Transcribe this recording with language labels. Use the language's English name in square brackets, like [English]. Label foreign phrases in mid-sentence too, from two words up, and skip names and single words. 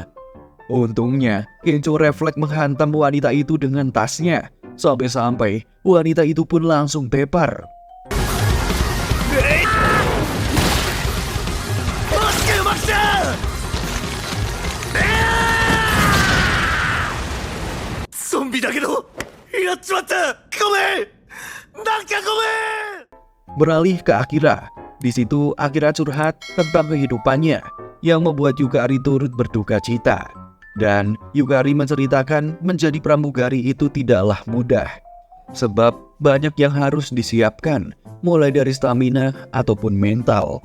[Indonesian] Untungnya, Kenzo refleks menghantam wanita itu dengan tasnya. Sampai-sampai wanita itu pun langsung tepar. [Japanese] Zombie だけどやっちまった。ごめん。なんかごめん。 [Indonesian] Beralih ke Akira. Di situ Akira curhat tentang kehidupannya yang membuat Yukari turut berduka cita. Dan Yukari menceritakan menjadi pramugari itu tidaklah mudah. Sebab banyak yang harus disiapkan, mulai dari stamina ataupun mental.